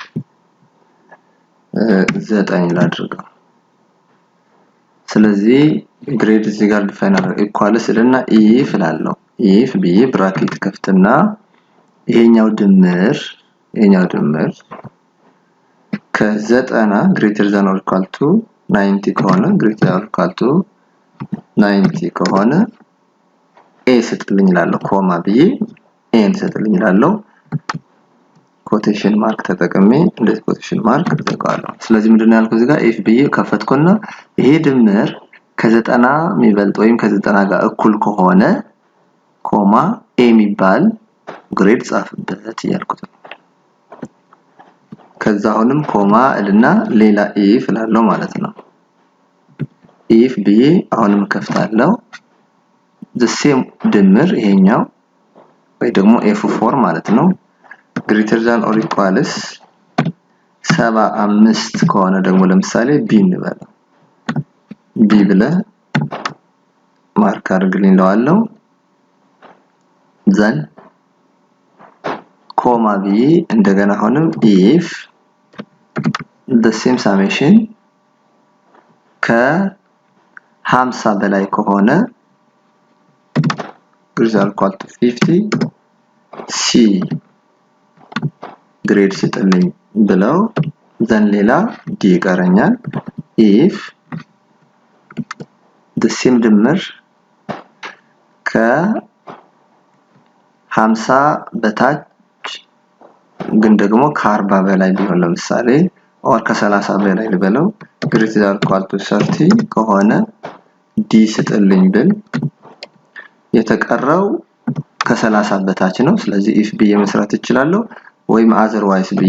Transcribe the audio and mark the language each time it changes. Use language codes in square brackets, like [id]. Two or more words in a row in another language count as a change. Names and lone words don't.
[am] 9 ላድርገው ስለዚህ ግሬድ እዚህ ጋር ዲፋይን አደረገ ኢኳልስ እና ኢፍ እላለሁ ኢፍ ብዬ ብራኬት ከፍትና ይሄኛው ድምር [en] ከ90 greater than or equal to 90 ከሆነ greater than or equal to [am] 90 ከሆነ ኤ ስጥልኝ እላለሁ ኮማ ብዬ ኤን ስጥልኝ እላለሁ ኮቴሽን ማርክ ተጠቅሜ እንደዚህ ኮቴሽን ማርክ ተጠቅማለሁ ስለዚህ ምንድነው ያልኩት እዚህ ጋር ኢፍ ብዬ ከፈትኩና ይሄ ድምር ከ90 የሚበልጥ ወይም ከ90 ጋር እኩል ከሆነ ኮማ ኤ የሚባል ግሬድ ጻፍበት እያልኩት ነው ከዛ አሁንም ኮማ እልና ሌላ ኢፍ እላለሁ ማለት ነው ኢፍ ብዬ አሁንም ከፍታለሁ [en] the same [am] ድምር ይሄኛው ወይ ደግሞ f4 ማለት ነው [en] greater than or equals [am] 75 ከሆነ ደግሞ ለምሳሌ b እንበለው b ብለ ማርክ አድርግልኝ ለዋለው then ኮማ ብዬ እንደገና አሁንም [en] if the same summation [am] ከ50 በላይ ከሆነ [en] greater equal to 50 [am] c ግሬድ ስጥልኝ ብለው then ሌላ d ይቀረኛል if [en] the same [am] ድምር ከ50 በታች ግን ደግሞ ከ40 በላይ ቢሆን ለምሳሌ or ከ30 በላይ ልበለው [en] greater equal to 30 [am] ከሆነ d ስጥልኝ ብል የተቀረው ከ30 በታች ነው ስለዚህ if ብዬ መስራት እችላለሁ ወይም otherwise ብዬ